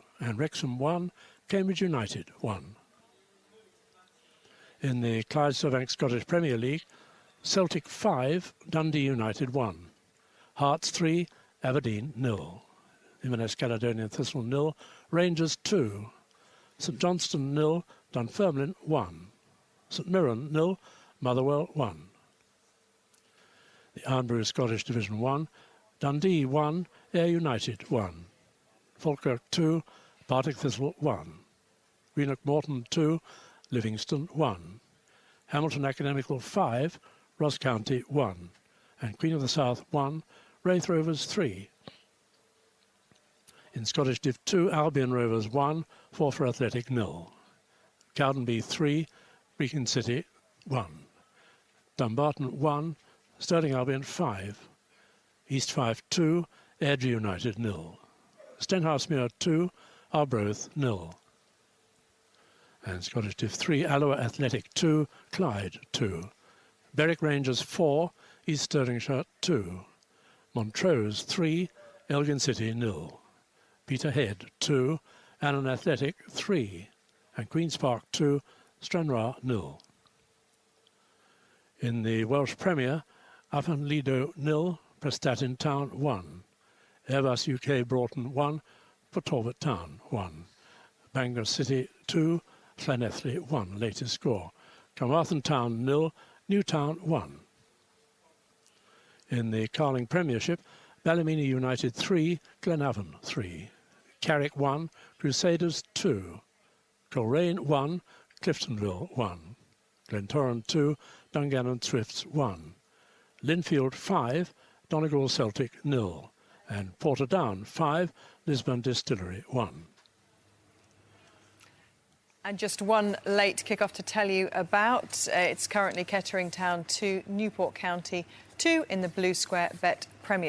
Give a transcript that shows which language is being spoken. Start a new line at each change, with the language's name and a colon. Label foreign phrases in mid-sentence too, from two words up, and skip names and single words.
English: And Wrexham 1, Cambridge United 1. In the Clydesdale Scottish Premier League, Celtic 5, Dundee United 1. Hearts 3, Aberdeen 0. Inverness Caledonian Thistle 0, Rangers 2. St Johnstone 0, Dunfermline 1. St Mirren 0, Motherwell 1. The Arnbury Scottish Division 1, Dundee 1, Ayr United 1. Falkirk 2, Partick Thistle 1. Greenock Morton 2, Livingston 1. Hamilton Academical 5, Ross County 1. And Queen of the South 1, Wraith Rovers 3. In Scottish Div 2, Albion Rovers 1, Forfar Athletic 0. Cowdenbeath 3, Brecon City 1. Dumbarton 1, Stirling Albion 5. East Fife 2, Airdrie United 0. Stenhousemuir 2, Arbroath 0. And Scottish Div 3, Alloa Athletic 2, Clyde 2. Berwick Rangers 4, East Stirlingshire 2. Montrose 3, Elgin City 0. Peterhead 2, Annan Athletic 3. And Queen's Park 2, Stranraer 0. In the Welsh Premier, Afan Lido 0, Prestatyn Town 1. Airbus UK Broughton 1, Port Talbot Town 1. Bangor City 2, Llanelli 1, latest score. Carmarthen Town 0, Newtown 1. In the Carling Premiership, Ballymena United 3, Glenavon 3. Carrick 1, Crusaders 2. Coleraine 1, Cliftonville 1. Glentoran 2, Dungannon Swifts 1. Linfield 5, Donegal Celtic 0. And Portadown 5, Lisbon Distillery 1. And just one late kick-off to tell you about. It's currently Kettering Town 2, Newport County 2 in the Blue Square Bet Premier.